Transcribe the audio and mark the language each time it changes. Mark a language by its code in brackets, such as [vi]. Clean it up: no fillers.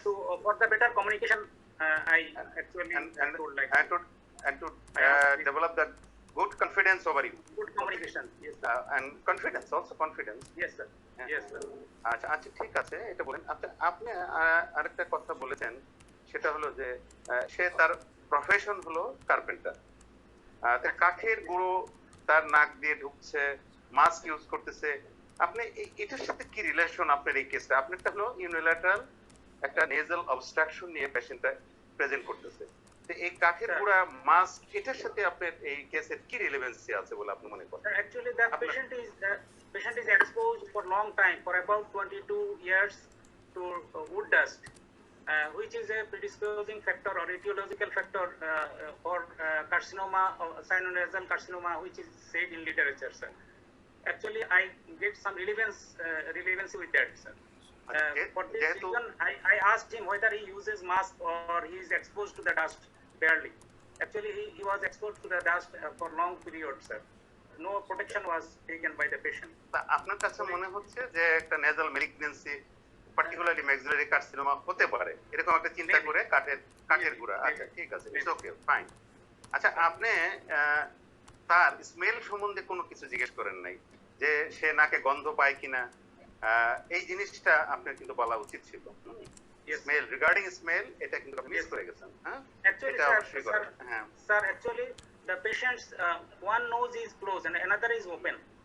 [en] For the better communication, I actually would like to develop that good confidence over you. Good communication, yes sir. And confidence, also confidence. Yes sir. Yes sir. [bn] আচ্ছা ঠিক আছে, এটা বলেন। আচ্ছা আপনি আরেকটা কথা বলেছেন সেটা হলো যে সে তার প্রফেশন হলো কার্পেন্টার, কাঠের গুঁড়ো তার নাক দিয়ে ঢুকছে, মাস্ক ইউজ করতেছে। আপনি এটার সাথে কি রিলেশন আপনার এই কেসটা? আপনারটা হলো ইউনিল্যাটারাল একটা নেজাল অবস্ট্রাকশন নিয়ে পেশেন্টটা প্রেজেন্ট করতেছে, তো এই কাঠের গুঁড়া মাস্ক এটার সাথে আপনার এই কেসের কি রিলেভেন্সি আছে বলে আপনি মনে করেন? [en] Actually, the patient is exposed for long time, for about 22 years, to wood dust, which is a predisposing factor or etiological factor for carcinoma or sinonasal carcinoma, which is said in literature, sir. Actually, I get some relevance with that, sir. For this reason, I asked him whether he uses mask or he is exposed to the dust barely. Actually, he was exposed to the dust for long period, sir. No protection was taken by the patient. [bn] আপনার কাছে মনে হচ্ছে যে একটা nasal malignancy, particularly maxillary carcinoma হতে পারে, এরকম একটা চিন্তা করে কাঠের গুঁড়া। আচ্ছা, ঠিক আছে, [en] It's okay, fine. [bn] আচ্ছা, আপনি তার স্মেল সম্বন্ধে কোনো কিছু জিজ্ঞেস করেন নাই, যে সে নাকে গন্ধ পায় কিনা? এই জিনিসটা আপনার কিন্তু বলা উচিত ছিল। স্মেল, রিগার্ডিং স্মেল, এটা কিন্তু আপনি মিস করে গেছেন। হ্যাঁ, [en] actually, sir, actually the patient's one nose is closed and another is open.